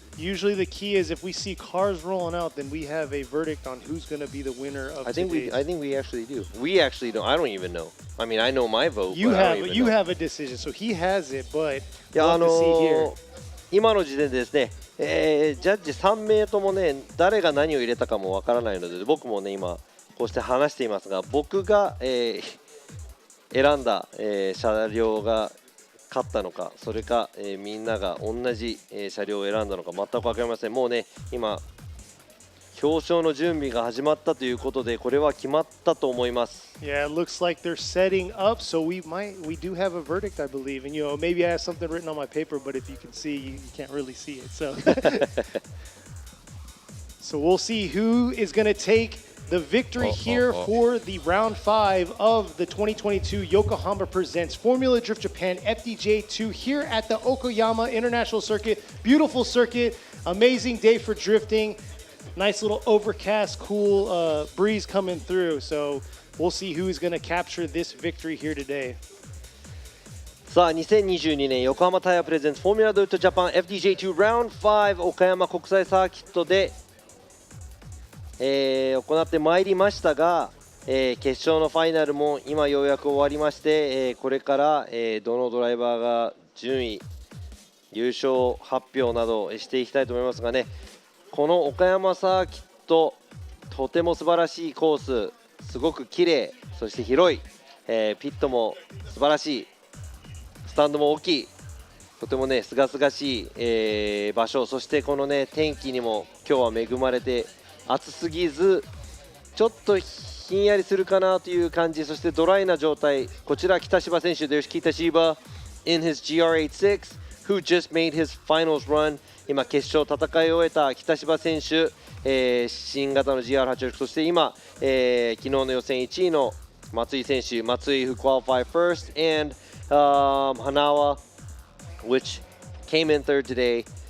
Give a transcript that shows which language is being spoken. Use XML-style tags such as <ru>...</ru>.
<en>Usually the key is if we see cars rolling out, then we have a verdict on who's going to be the winner of today's. I think we actually do. We actually don't. I don't even know. I mean, I know my vote. You but I don't have even you know. have a decision, so he has it, but いや we'll have to see here.</en> <ja>今の時点でですね、ジャッジ3名ともね、誰が何を入れたかもわからないので、僕もね今こうして話していますが、僕が、選んだ、車両が勝ったのか、それか、みんなが同じ、車両を選んだのか全く分かりません。もうね今表彰の準備が始まったということで、これは決まったと思います。</ja> <en>Yeah, it looks like they're setting up, so we do have a verdict, I believe. And maybe I have something written on my paper, but if you can see, you can't really see it. So, so we'll see who is going to take the victory here for the round 5 of the 2022 Yokohama Presents Formula Drift Japan FDJ2 here at the Okayama International Circuit. Beautiful circuit, amazing day for drifting. Nice little overcast, cool breeze coming through. So we'll see who's going to capture this victory here today.</en> <ja>さあ2022年横浜タイヤプレゼンツフォーミュラドリフトジャパン FDJ2 Round 5岡山国際サーキットで、行ってまいりましたが、決勝のファイナルも今ようやく終わりまして、これから、どのドライバーが順位優勝発表などしていきたいと思いますがね、この岡山サーキットとても素晴らしいコース、すごく綺麗、そして広い、ピットも素晴らしい、スタンドも大きい、とてもね清々しい、場所、そしてこのね天気にも今日は恵まれて暑すぎずちょっとひんやりするかなという感じ、そしてドライな状態。こちら北芝選手です。</ja> <en>北芝 in his GR86 who just made his finals run。</en> <ja>今決勝戦い終えた北芝選手、新型の GR86、 そして今、昨日の予選1位の松井選手、松井</ja> <en>who qualified first and Hanawa which came in third today。</en>